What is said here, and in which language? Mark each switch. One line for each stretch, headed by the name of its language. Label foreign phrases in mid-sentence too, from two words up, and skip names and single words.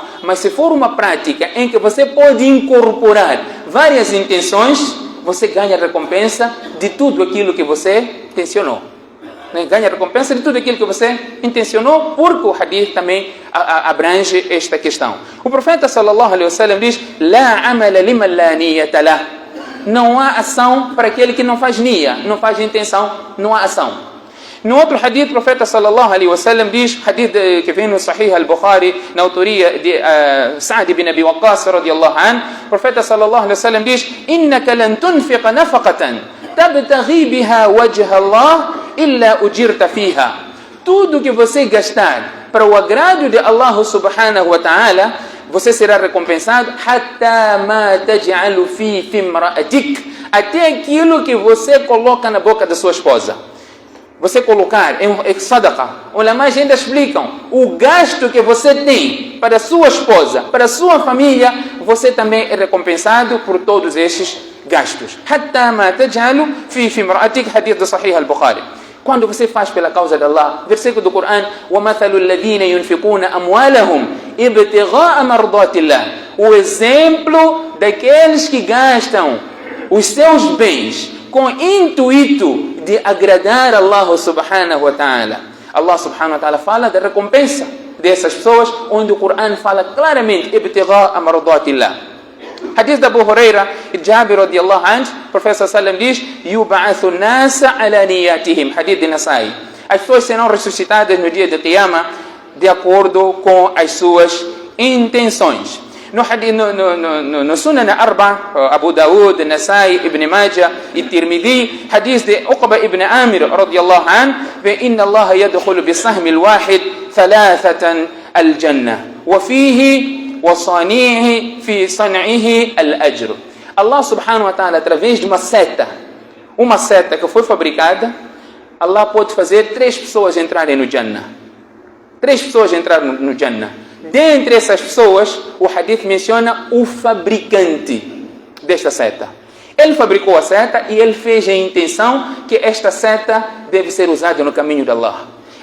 Portuguese: Mas se for uma prática em que você pode incorporar várias intenções, você ganha recompensa de tudo aquilo que você intencionou. Ganha recompensa de tudo aquilo que você intencionou, porque o hadith também abrange esta questão. O profeta
Arabic: صلى الله عليه وسلم
Portuguese: diz:
Arabic: "لا عمل لمن لا نية له."
Portuguese: Não há ação para aquele que não faz niyya, não faz intenção, não há ação. No outro hadith, o profeta
Arabic: صلى الله عليه وسلم
Portuguese: diz, hadith que vem no Sahih al-Bukhari, na autoria de Sa'd ibn Abi Waqqas
Arabic: رضي الله عنه,
Portuguese: o profeta
Arabic: صلى الله عليه وسلم
Portuguese: diz:
Arabic: "إنك لن تنفق نفقة تبتغي بها وجه الله إلا أجرت فيها."
Portuguese: Tudo que você gastar para o agrado de Allah
Arabic: سبحانه وتعالى,
Portuguese: você será recompensado
Arabic: حتى ما تجعل في امرأتك,
Portuguese: até aquilo que você coloca na boca da sua esposa. Você colocar em sadaqa. Ulamás ainda explicam: o gasto que você tem para a sua esposa, para a sua família, você também é recompensado por todos estes gastos.
Arabic: حتى ما تجعل في امرأتك,
Portuguese: hadith do Sahih al-Bukhari. Quando você faz pela causa de Allah, versículo do Corão: وَمَثَلُ الَّذِينَ يُنْفِقُونَ أَمْوَالَهُمْ إِبْتِغَاءَ مَرْضَاتِ اللَّهِ. O exemplo daqueles que gastam os seus bens com intuito de agradar Allah
Arabic: سبحانه وتعالى.
Portuguese: Allah
Arabic: سبحانه وتعالى
Portuguese: fala da recompensa dessas pessoas, onde o Corão fala claramente:
Arabic: ابتغاء مرضات الله.
Portuguese: Hadith da Abu Huraira e Jabir
Arabic: رضي الله عنه,
Portuguese: o profeta sallam diz:
Arabic: يبعث الناس على نياتهم. Hadith de Nasai.
Portuguese: As pessoas serão ressuscitadas no dia de Qiyamah de acordo com as suas intenções.
Arabic: No Sunan Arba, Abu Dawud, Nasai, Ibn Majah e Tirmidhi, hadith de Uqba ibn Amir رضي الله عنه: إن الله يدخل بالسهم الواحد ثلاثة الجنة وفيه وصانعه في صنعه الأجر.
Portuguese: Allah
Arabic: سبحانه وتعالى,
Portuguese: através de uma seta que foi fabricada, Allah pode fazer 3 pessoas entrarem no Jannah. 3 pessoas entraram no Jannah. Dentre essas pessoas, o hadith menciona o fabricante desta seta. Ele fabricou a seta e ele fez a intenção que esta seta deve ser usada no caminho de Allah.